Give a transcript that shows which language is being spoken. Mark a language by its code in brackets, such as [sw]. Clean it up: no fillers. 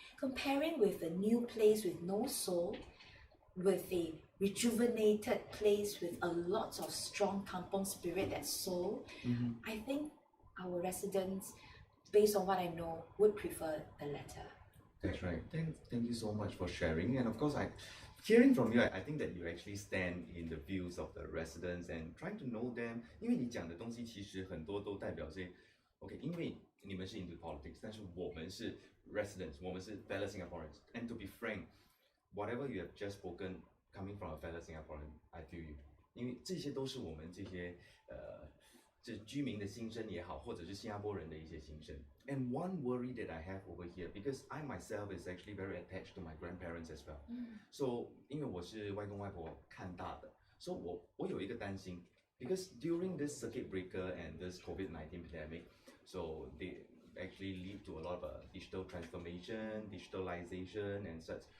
[en] Comparing with a new place with no soul, with a rejuvenated place with a lot of strong kampong spirit, that soul, I think our residents, based on what I know, would prefer the latter. That's right. Thank you so much for sharing. And of course, hearing from you, I think that you actually stand in the views of the residents and trying to know them. [zh] 因为你讲的东西其实很多都代表是 OK， 因为你们是 [en] into politics， [zh] 但是我们是 residents， 我们是 fellow Singaporeans. [en] And to be frank, whatever you have just spoken, coming from a fellow Singaporean, I feel you. [zh] 因为这些都是我们这些这居民的心声也好，或者是新加坡人的一些心声。 [en] And one worry that I have over here, because I myself is actually very attached to my grandparents as well. So [zh] 因为我是外公外婆看大的， [en] so [zh] 我有一个担心 [en] because during this circuit breaker and this COVID-19 pandemic, so they actually lead to a lot of digital transformation, digitalization and such.